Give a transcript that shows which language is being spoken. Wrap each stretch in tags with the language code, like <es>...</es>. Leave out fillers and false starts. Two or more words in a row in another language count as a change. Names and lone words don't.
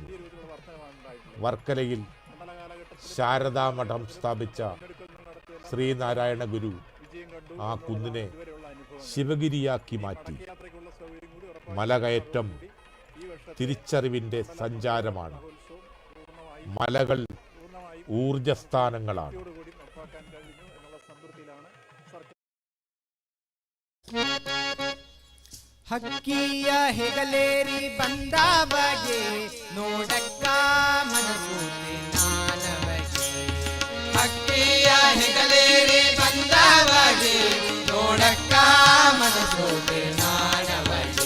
<ml>വർക്കലയിൽ ശാരദാമഠം സ്ഥാപിച്ച ശ്രീനാരായണ ഗുരു ആ കുന്നിനെ ശിവഗിരിയാക്കി മാറ്റി. മലകയറ്റം തിരിച്ചറിവിൻ്റെ സഞ്ചാരമാണ്. മലകൾ ഊർജസ്ഥാനങ്ങളാണ്.</ml> <kn>ಹಕ್ಕಿಯ ಹೆಗಲೇರಿ ಬಂದವಗೆ ನೋಡಕ್ಕ ಮನಸೂತೆ ನಾನವಗೆ. ಹಕ್ಕಿಯ ಹೆಗಲೇರಿ ಬಂದವಗೆ ನೋಡಕ್ಕ ಮನಸೂತೆ ನಾನವಗೆ.</kn>